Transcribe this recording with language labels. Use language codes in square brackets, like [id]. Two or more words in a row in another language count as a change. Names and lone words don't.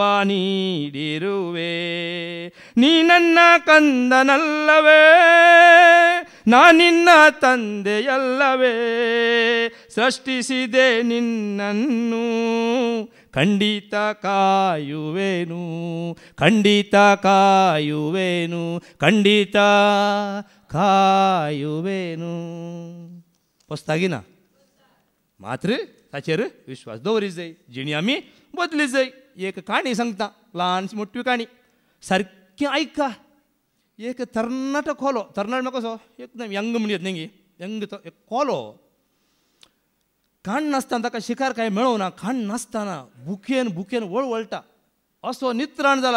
[kn] ನೀಡಿರುವೆ ನೀ ನನ್ನ ಕಂದನಲ್ಲವೇ ನಾನಿನ್ನ ತಂದೆಯಲ್ಲವೇ ಸೃಷ್ಟಿಸಿದೆ ನಿನ್ನನ್ನು ಖಂಡಿತ ಕಾಯುವೆನು ಖಂಡಿತ ಕಾಯುವೆನು ಖಂಡಿತ कायुवेनु [kok] पोसतागी ना मात्र ताचेर विश्वास दवरी जाय जिणी आमी बदली जाय एक काणी सांगता ल्हानशी मोठी काणी सारकी आयका एक तरणाटो खोलो तरणाट म्हाका कसो एकदम यंग म्हणत न्ही यंग तो एक खोलो खाण नासतना ताका शिकार कांय मेळोना खाण नासतना भुकेन भुकेन वळवळटा असो नित्राण जाला